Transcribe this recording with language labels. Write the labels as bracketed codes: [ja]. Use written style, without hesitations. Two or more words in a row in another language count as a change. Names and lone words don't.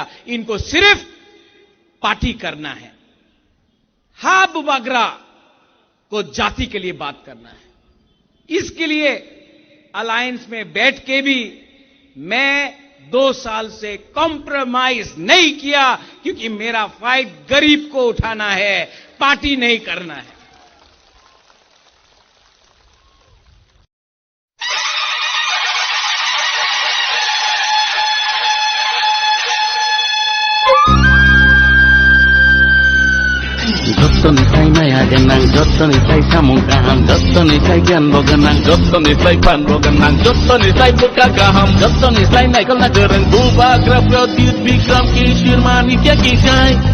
[hi] इनको सिर्फ पार्टी करना है। हाँ, बुबागरा को जाति के लिए बात करना है। इसके लिए अलायंस में बैठ के भी मैं 2 साल से कॉम्प्रोमाइज नहीं किया, क्योंकि मेरा फाइट गरीब को उठाना है, पार्टी नहीं करना है। [trp] Jottonisai maya ganang, jottonisai samung kaham, jottonisai ganbo ganang, jottonisai panbo ganang, jottonisai buka kaham, jottonisai naikal nagarang, bubagra pradyut bikram kishir manikya kishay.